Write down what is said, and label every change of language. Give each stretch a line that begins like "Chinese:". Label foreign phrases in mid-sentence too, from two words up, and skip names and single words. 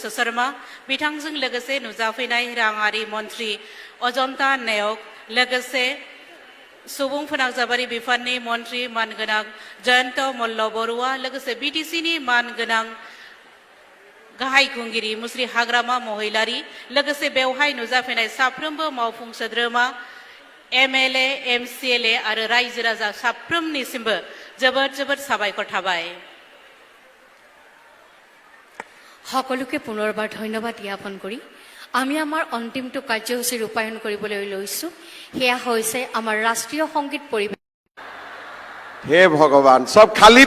Bodo: शर्मा बिथांजों लोगोसे नुजाफैनाय राङारि मन्त्रि अजन्ता नेउग लोगोसे सुबुं फोनांजाबारि बिफाननि मन्त्रि मानगोनां जयन्त मल्ल बरुवा लोगोसे बिटिसिनि मानगोनां गाहाय खुंगिरि मुस्रि हाग्रामा महिलारी लोगोसे बेवहाय नुजाफैनाय साफ्रोमबो मावफुं सोद्रोमा एमएलए एमसिएलए आरो रायजो राजा साफ्रोमनिसिमबो जोबोद साबायखर थाबाय
Assamese: সকলোকে পুনৰবাৰ ধন্যবাদ জ্ঞাপন কৰি আমি আমাৰ অন্তিমটো কাৰ্যসূচী ৰূপায়ণ কৰিবলৈ লৈছো হেয়া হৈছে আমাৰ ৰাষ্ট্ৰীয় সংগীত পৰিৱেশন হে ভগৱান সব খালি